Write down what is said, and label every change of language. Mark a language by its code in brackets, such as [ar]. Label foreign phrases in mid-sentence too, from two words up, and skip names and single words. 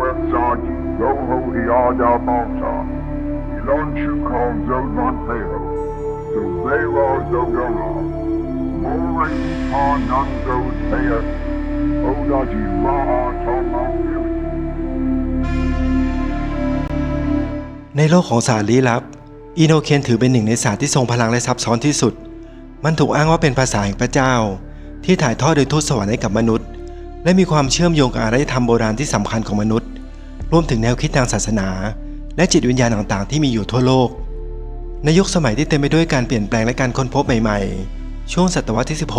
[th] Saji, Goho Hiada Monta, Ilon Chukon Zolman Peho, so Bera Zogora, More Pan Nango Taya, Odaji Maha Toma Fury. ในโลกของศาสตร์ลี้ลับอิโนเคียนถือเป็นหนึ่งในศาสตร์ที่ทรงพลังและซับซ้อนที่สุดมันถูกอ้างว่าเป็นภาษาแห่งพระเจ้าที่ถ่ายทอดโดยทูตสวรรค์ให้กับมนุษย์และมีความเชื่อมโยงกับอารยธรรมโบราณที่สำคัญของมนุษย์รวมถึงแนวคิดทางศาสนาและจิตวิญญาณต่างๆที่มีอยู่ทั่วโลกในยุคสมัยที่เต็มไปด้วยการเปลี่ยนแปลงและการค้นพบใหม่ๆช่วงศตวรรษที่